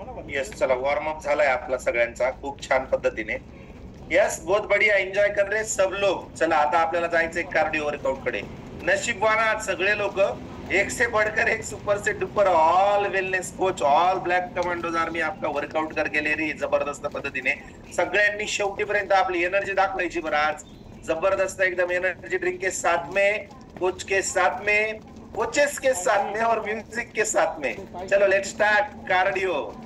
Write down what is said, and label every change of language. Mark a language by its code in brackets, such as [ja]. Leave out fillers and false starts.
[mr] Yes, चला warm up झालाय आपला सगळ्यांचा खूप छान पद्धतीने. [hi] यस, बहुत बढ़िया, एंजॉय कर रहे सब लोग. [mr] चला आता आपल्याला जायचंय कार्डिओ वर्कआउट कडे. नशीबवान आज सगळे लोक, [hi] एक से बढ़कर एक, सुपर से duper, all wellness coach, all black commandos army आपका वर्कआउट करके ले रही है [mr] जबरदस्त पद्धतीने. सगळ्यांनी शेवटीपर्यंत आपली एनर्जी दाखवायची बरं आज. [hi] जबरदस्त एकदम एनर्जी ड्रिंक के साथ में, कोच के साथ में, कोचेस के साथ में और म्यूजिक के साथ में. चलो [en] Let's start cardio.